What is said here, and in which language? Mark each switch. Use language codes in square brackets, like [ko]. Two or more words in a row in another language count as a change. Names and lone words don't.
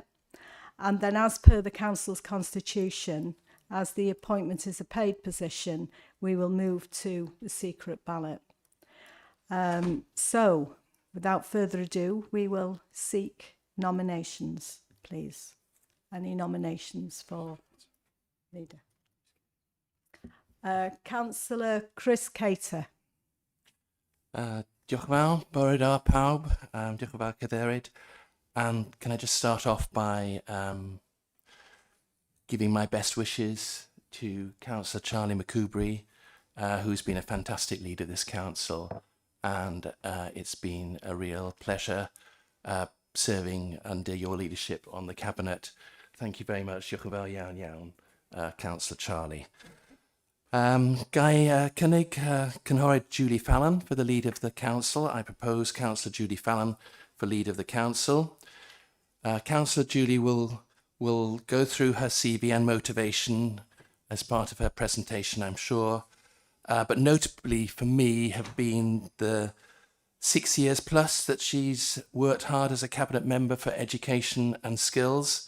[en] And then, as per the council's constitution, as the appointment is a paid position, we will move to the secret ballot. So, without further ado, we will seek nominations, please. Any nominations for leader? Councillor Chris Cater. [cy] Diolch yn fawr, bore da pawb, diolch yn fawr cadeirydd. [en] And can I just start off by giving my best wishes to Councillor Charlie McCoubry, who's been a fantastic leader of this council, and it's been a real pleasure serving under your leadership on the cabinet. Thank you very much. [cy] Diolch yn fawr iawn iawn, Councillor Charlie. Gai cynnig Cynghorydd Julie Fallon [en] for the lead of the council. I propose Councillor Julie Fallon for lead of the council. Councillor Julie will go through her CV and motivation as part of her presentation, I'm sure. But notably for me have been the 6 years plus that she's worked hard as a cabinet member for education and skills.